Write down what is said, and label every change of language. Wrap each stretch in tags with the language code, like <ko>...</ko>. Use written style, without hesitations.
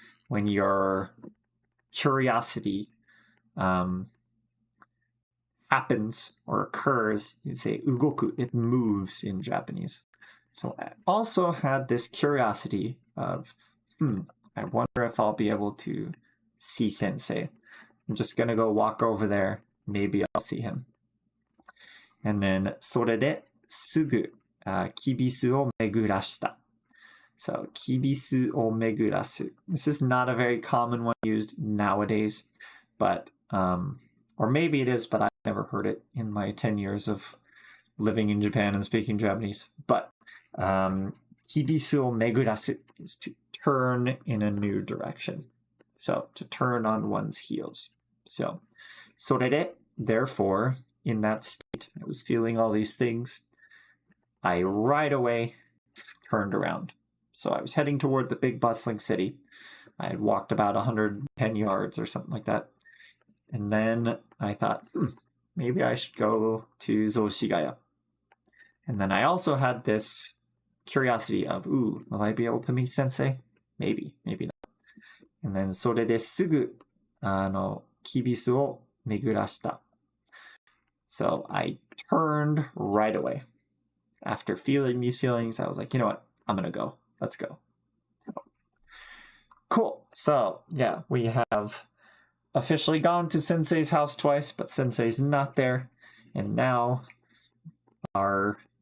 <en>When your curiosity happens or occurs, you say 動く. It moves in Japanese. So I also had this curiosity of, I wonder if I'll be able to see Sensei. I'm just going to go walk over there. Maybe I'll see him.</en> <ja>And then それですぐキビスを巡らした. So キビスを巡らす.</ja> <en>This is not a very common one used nowadays, but or maybe it is, but I've never heard it in my 10 years of living in Japan and speaking Japanese. But</en> <ja>キビスを巡らす</ja> <en>is to turn in a new direction. So to turn on one's heels. So それで therefore, in that state, I was feeling all these things. I right away turned around. So I was heading toward the big bustling city. I had walked about 110 yards or something like that. And then I thought, maybe I should go to 雑司ヶ谷. And then I also had this curiosity of, ooh, will I be able to meet Sensei? Maybe, maybe not.</en> <ja>And then それですぐキビスを巡らした.</ja> <en>So I turned right away. After feeling these feelings, I was like, you know what? I'm going to go. Let's go. Cool. So, yeah, we have officially gone to Sensei's house twice, but Sensei's not there. And now our</en>